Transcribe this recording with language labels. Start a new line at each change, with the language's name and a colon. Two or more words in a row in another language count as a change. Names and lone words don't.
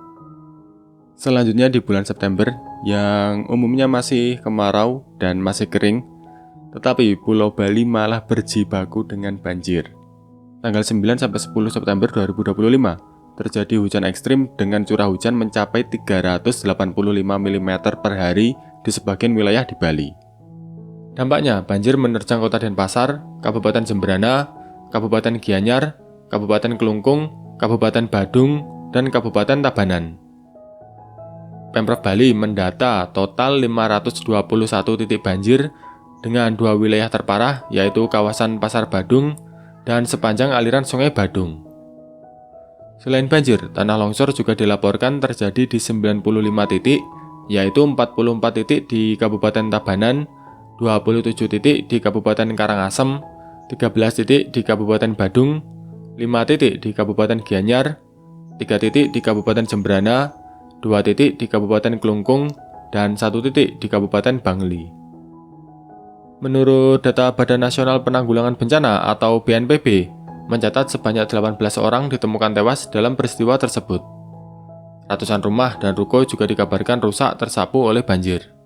Indonesian: Selanjutnya di bulan September, yang umumnya masih kemarau dan masih kering, tetapi Pulau Bali malah berjibaku dengan banjir. Tanggal 9-10 September 2025, terjadi hujan ekstrim dengan curah hujan mencapai 385 mm per hari di sebagian wilayah di Bali. Dampaknya, banjir menerjang Kota Denpasar, Kabupaten Jembrana, Kabupaten Gianyar, Kabupaten Kelungkung, Kabupaten Badung, dan Kabupaten Tabanan. Pemprov Bali mendata total 521 titik banjir dengan 2 wilayah terparah, yaitu kawasan Pasar Badung dan sepanjang aliran Sungai Badung. Selain banjir, tanah longsor juga dilaporkan terjadi di 95 titik, yaitu 44 titik di Kabupaten Tabanan, 27 titik di Kabupaten Karangasem, 13 titik di Kabupaten Badung, 5 titik di Kabupaten Gianyar, 3 titik di Kabupaten Jembrana, 2 titik di Kabupaten Kelungkung, dan 1 titik di Kabupaten Bangli. Menurut data Badan Nasional Penanggulangan Bencana atau BNPB, mencatat sebanyak 18 orang ditemukan tewas dalam peristiwa tersebut. Ratusan rumah dan ruko juga dikabarkan rusak tersapu oleh banjir.